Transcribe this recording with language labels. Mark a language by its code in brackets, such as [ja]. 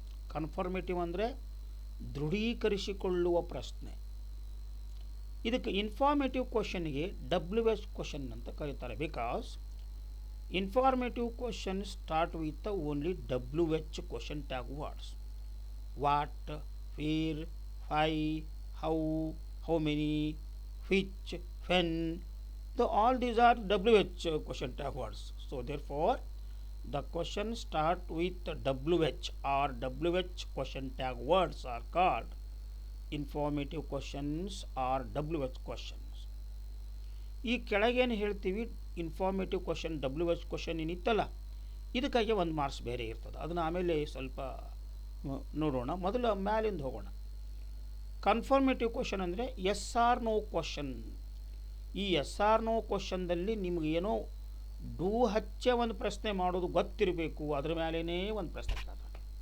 [kn] Confirmative ಅಂದರೆ ದೃಢೀಕರಿಸಿಕೊಳ್ಳುವ ಪ್ರಶ್ನೆ. ಇದಕ್ಕೆ ಇನ್ಫಾರ್ಮೇಟಿವ್ ಕ್ವಶನ್ಗೆ WH ಕ್ವಶನ್ ಅಂತ ಕರೀತಾರೆ. [en] Because informative question start with only WH question tag words. What, where, why, how many, which, when, all these are WH question tag words. So therefore the question start with WH or WH question tag words are called informative questions or WH questions. [kn] ಈ ಕೆಳಗೇನು ಹೇಳ್ತೀವಿ, informative question WH question ಏನಿತ್ತಲ್ಲ, ಇದಕ್ಕಾಗಿ ಒಂದು marks ಬೇರೆ ಇರ್ತದೆ. ಅದನ್ನು ಆಮೇಲೆ ಸ್ವಲ್ಪ ನೋಡೋಣ. ಮೊದಲು ಮ್ಯಾಲಿಂದ ಹೋಗೋಣ. ಕನ್ಫರ್ಮೇಟಿವ್ ಕ್ವಶನ್ ಅಂದರೆ ಎಸ್ ಆರ್ ನೋ ಕ್ವಶನ್. ಈ ಎಸ್ ಆರ್ ನೋ ಕ್ವಶನ್ದಲ್ಲಿ ನಿಮಗೇನೋ ಡೂ ಹಚ್ಚೆ ಒಂದು ಪ್ರಶ್ನೆ ಮಾಡೋದು ಗೊತ್ತಿರಬೇಕು, ಅದ್ರ ಮೇಲೇ ಒಂದು ಪ್ರಶ್ನೆ ಕೇಳ್ತಾರೆ.